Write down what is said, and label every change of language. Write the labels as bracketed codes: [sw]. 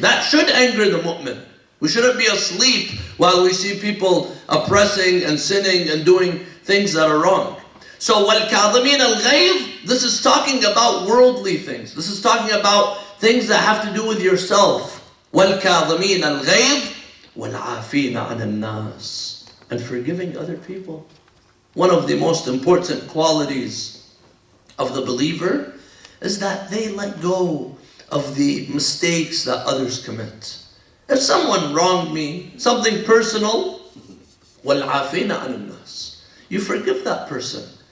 [en] That should anger the mu'min. We shouldn't be asleep while we see people oppressing and sinning and doing things that are wrong. So, [ar] وَالْكَاظِمِينَ الْغَيْظِ, [en] this is talking about worldly things. This is talking about things that have to do with yourself. [ar] وَالْكَاظِمِينَ الْغَيْظِ وَالْعَافِينَ عَنِ النَّاسِ, [en] and forgiving other people. One of the most important qualities of the believer is that they let go of the mistakes that others commit. If someone wronged me, something personal, [ar] وَالْعَافِينَ عَنِ النَّاسِ, [en] you forgive that person.